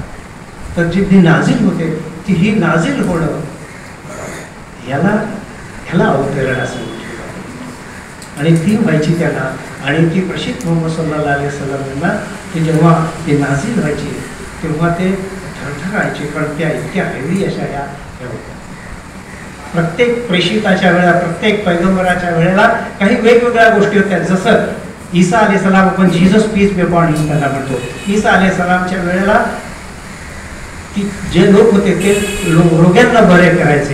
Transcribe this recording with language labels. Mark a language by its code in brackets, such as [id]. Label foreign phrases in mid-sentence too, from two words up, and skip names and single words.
[mr] तर जी नाझिल होते ती ही नाझिल होणं, ह्याला अवतरण असं म्हटलं. आणि ती व्हायची त्यांना, आणि ती प्रेषित मोहम्मद [ar] صلى الله عليه وسلم [mr] यांना ती जेव्हा ती नाझिल व्हायची तेव्हा ते थरथरायचे, कारण त्या इतक्या हेवी अशा ह्या होत्या. प्रत्येक प्रेषिताच्या वेळेला, प्रत्येक पैगंबराच्या वेळेला काही वेगवेगळ्या गोष्टी होत्या. जसं ईसा अलैहिस्सलाम, आपण [en] Jesus peace be upon him [mr] त्यांना म्हणतो, ईसा अलैहिस्सलामच्या वेळेला जे लोक होते ते रोग्यांना बरे करायचे.